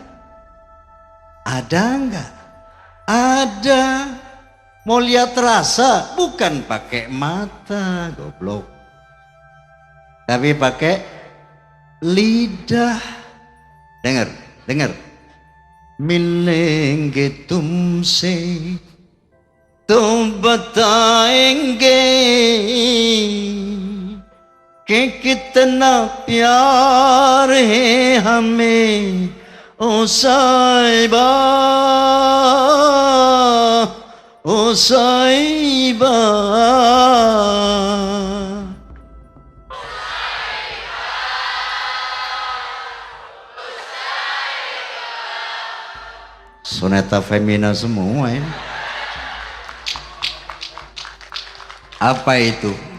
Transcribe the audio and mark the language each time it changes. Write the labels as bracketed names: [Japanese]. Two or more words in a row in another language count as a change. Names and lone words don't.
[Indonesian] Ada enggak? Ada. Mau lihat rasa bukan pakai mata, goblok. Tapi pakai lidah. Dengar, dengar. [Hindi] मिलेंगे तुमसे तुम बताएंगे कि कितना प्यार है हमें ओ साहिबा ओ साहिबा. [Indonesian] Soneta femina semua ini. Apa itu?